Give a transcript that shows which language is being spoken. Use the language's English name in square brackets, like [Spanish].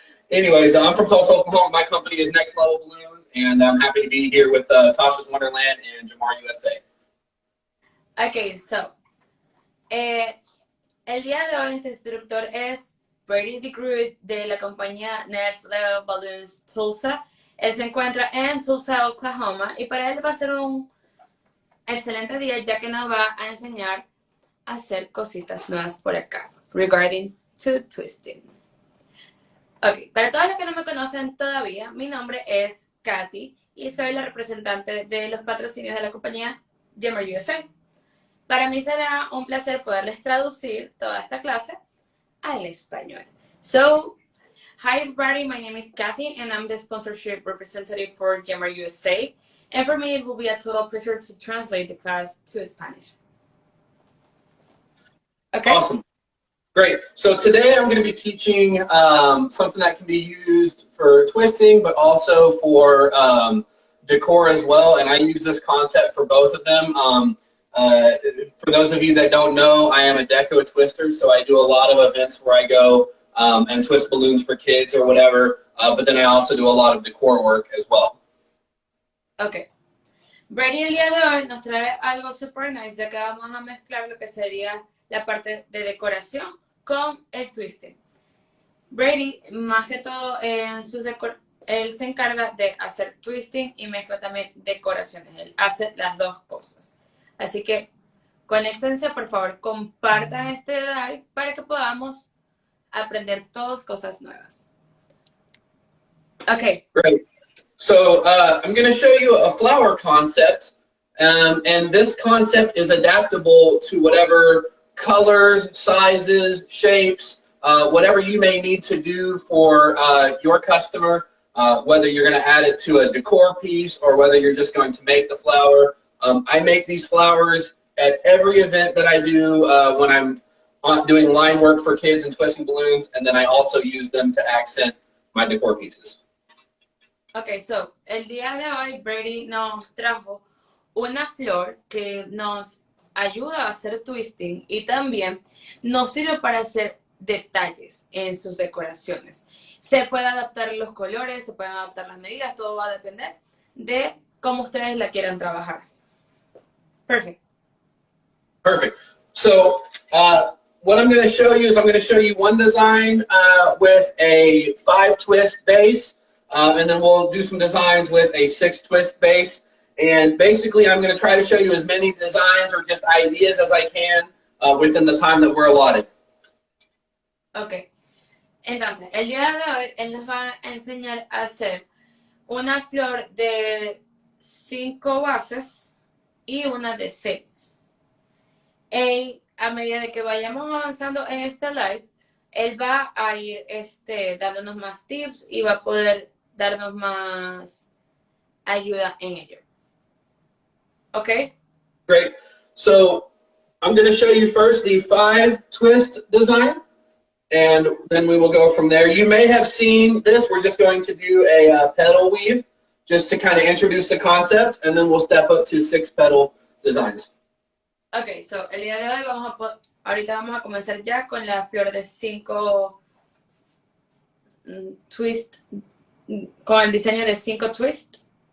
[English] Anyways, I'm from Tulsa, Oklahoma. My company is Next Level Balloons, and I'm happy to be here with Tasha's Wonderland and Jamar USA. [Spanish] Okay, so el día de hoy nuestro instructor es Brady DeGroot de la compañía Next Level Balloons Tulsa. Él se encuentra en Tulsa, Oklahoma, y para él va a ser un excelente día ya que nos va a enseñar a hacer cositas nuevas por acá, [English] regarding to twisting. [Spanish] Ok, para todos los que no me conocen todavía, mi nombre es Katy y soy la representante de los patrocinios de la compañía Jammer USA. Para mí será un placer poderles traducir toda esta clase al español. [English] So, hi everybody, my name is Kathy and I'm the sponsorship representative for Jammer USA. And for me, it will be a total pleasure to translate the class to Spanish. Okay? Awesome. Great. So today I'm going to be teaching something that can be used for twisting, but also for decor as well. And I use this concept for both of them. For those of you that don't know, I am a deco twister, so I do a lot of events where I go and twist balloons for kids or whatever. But then I also do a lot of decor work as well. Ok. [Spanish] Brady el día de hoy nos trae algo [English] super nice, [Spanish] ya que vamos a mezclar lo que sería la parte de decoración con el twisting. Brady, más que todo, él se encarga de hacer twisting y mezcla también decoraciones. Él hace las dos cosas. Así que conéctense, por favor, compartan este live para que podamos aprender todas cosas nuevas. [English] Ok. Great. So I'm going to show you a flower concept, and this concept is adaptable to whatever colors, sizes, shapes, whatever you may need to do for your customer, whether you're going to add it to a decor piece or whether you're just going to make the flower. I make these flowers at every event that I do when I'm doing line work for kids and twisting balloons, and then I also use them to accent my decor pieces. [Spanish] Ok, so, el día de hoy Brady nos trajo una flor que nos ayuda a hacer twisting y también nos sirve para hacer detalles en sus decoraciones. Se puede adaptar los colores, se pueden adaptar las medidas, todo va a depender de como ustedes la quieran trabajar. [English] Perfect. Perfect. So what I'm going to show you is I'm going to show you one design with a 5-twist base, and then we'll do some designs with a 6-twist base. And basically, I'm going to try to show you as many designs or just ideas as I can within the time that we're allotted. Ok. [Spanish] Entonces, el día de hoy, él nos va a enseñar a hacer una flor de 5 bases y una de 6. Y a medida de que vayamos avanzando en este live, él va a ir dándonos más tips y va a poder darnos más ayuda en ello. [English] Okay? Great. So I'm going to show you first the 5-twist design, and then we will go from there. You may have seen this. We're just going to do a petal weave just to kind of introduce the concept, and then we'll step up to 6-petal designs. [Spanish] Ok, so el día de hoy ahorita vamos a comenzar ya con la flor de 5 twist, con el diseño de 5 twist.